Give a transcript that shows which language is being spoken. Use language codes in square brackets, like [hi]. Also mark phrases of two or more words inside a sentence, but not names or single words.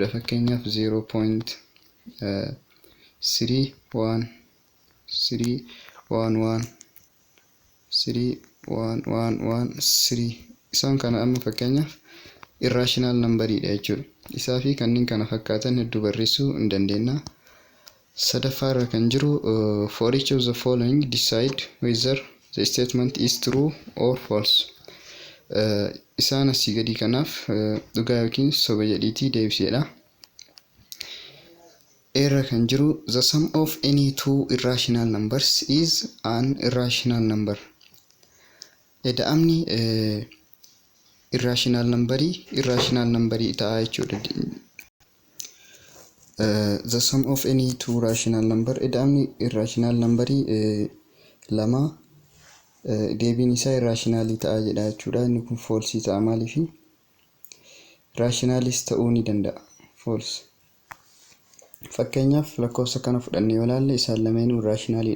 [om] Fakkeenyaaf 0.3113113 isaan kana amma fakkeenyaaf irrational numberidha jechuudha. Isaa fi kanneen kana fakkaatan hedduu barreessuu hin dandeenya. Sadaffaa irra kan jiru [en] for each of the following decide whether the statement is true or false. [om] Isaan asii gadii kanaaf dhugaa yookiin soba jedhiitii deebiseedha. Irra kan jiru [en] the sum of any two irrational numbers is an irrational number. [om] Eda'amni irrational numberii ta'a jechuudha. [en] The sum of any two rational number, [om] eda'amni irrational numberii lama deebiin isaa irrational ta'a jedha jechuudha. Inni kun false ta'a, maaliif? Rationalis ta'uu ni danda'a, false. Fakkeenyaaf lakkoofsa kana fudhannee yoo ilaalle isaan lameenuu irrationalidha.